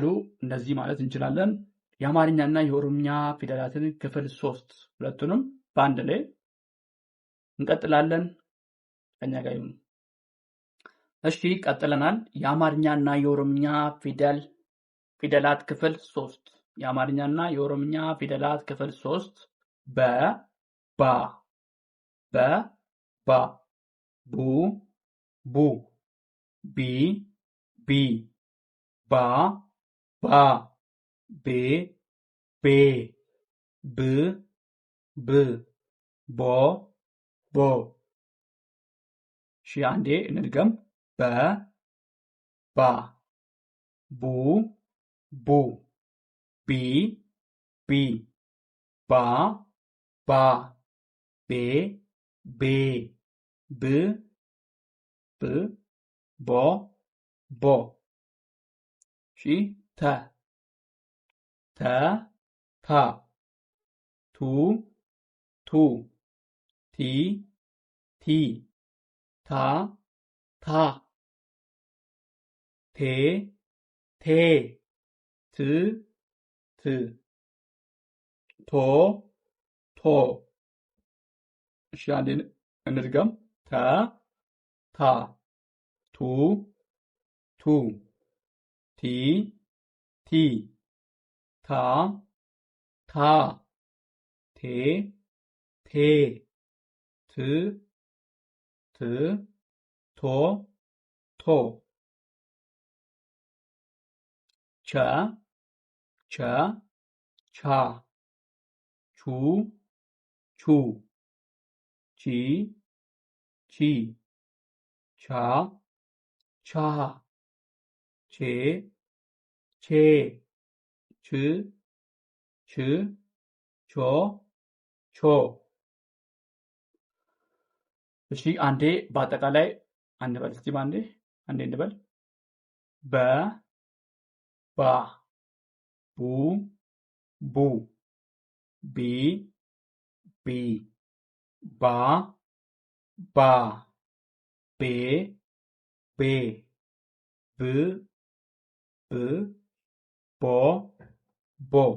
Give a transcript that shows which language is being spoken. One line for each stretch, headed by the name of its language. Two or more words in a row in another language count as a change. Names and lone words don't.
Amharic: እንደዚህ ማለት እንችላለን። የአማርኛና የኦሮምኛ ፊደላትን ክፍል 3 ሁለቱንም በአንድ ላይ እንቀጥላለን። ከኛ ጋር ይሁን። እሺ ቀጥለናል። የአማርኛና የኦሮምኛ ፊደላት ክፍል 3 የአማርኛና የኦሮምኛ ፊደላት ክፍል 3 በ ባ ቡ ቡ ቢ ቢ ባ ባ ቤ ቤ ብ ብ ቦ ቦ። እሺ አንዴ እንድገም። በ ባ ቡ ቡ ቢ ቢ ባ ባ ቤ ቤ ብ ብ ቦ ቦ። እሺ ተ ተ ታ ቱ ቱ ቲ ቲ ታ ታ ቴ ቴ ት ት ቶ ቶ። እሺ አንዴ እንድገም። ተ ታ ቱ ቱ ቲ ቲ ታ ታ ቴ ቴ ት ት ቶ ቶ። ቸ ቸ ቻ ቹ ቹ ቺ ቺ ቻ ቻ ቼ ቼ ች ች ቾ ቾ። እሺ አንዴ በአጠቃላይ አንበል እስቲ አንዴ እንበል። በ ባ ቡ ቡ ቢ ቢ ባ ባ ቤ ቤ ብ ብ ቦ ቦ